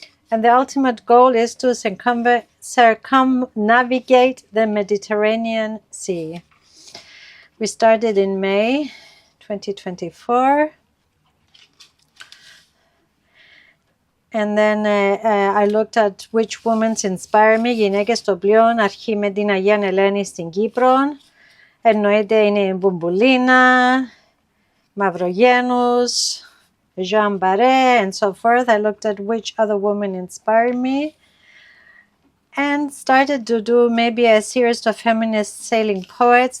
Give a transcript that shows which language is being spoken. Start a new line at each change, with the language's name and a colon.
English: And the ultimate goal is to circumnavigate the Mediterranean Sea. We started in May 2024. And then I looked at which women inspire me.
Greek: Γυναίκες στο πλοίο, αρχή με την Αγία Ελένη στην Κύπρο. Εννοείται είναι η Bouboulina, Mavrogenous, Jeanne, Baret,
English: and so forth. I looked at which other women inspired me and started to do maybe a series of feminist sailing poets.